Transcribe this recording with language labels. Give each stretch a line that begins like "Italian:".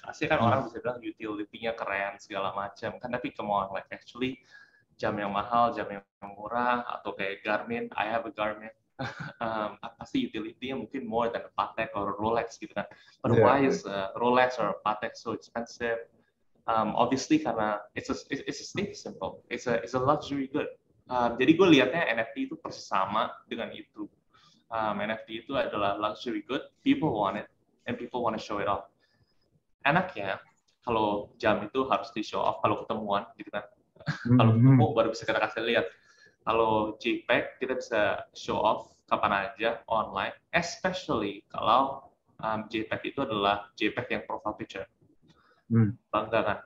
Indonesian: Asli kan orang bisa bilang utility-nya keren segala macam. Kan tapi
English: come on, like actually
Indonesian: jam yang mahal, jam yang murah, atau kayak Garmin.
English: I have a Garmin.
Indonesian: Pasti utility-nya mungkin
English: more than a Patek or Rolex
Indonesian: gitu kan.
English: But why is Rolex or Patek so expensive? Obviously karena it's a status symbol. It's a luxury good.
Indonesian: Jadi gue lihatnya NFT itu persis sama dengan itu. NFT itu adalah luxury good.
English: People want it and people want to show it off.
Indonesian: Enaknya kalau jam itu harus di show off kalau ketemuan gitu kan. Kalau ketemu baru bisa kita kasih lihat. Kalau JPEG kita bisa show off kapan aja online, especially kalau JPEG itu adalah JPEG yang profile picture. Bangga kan?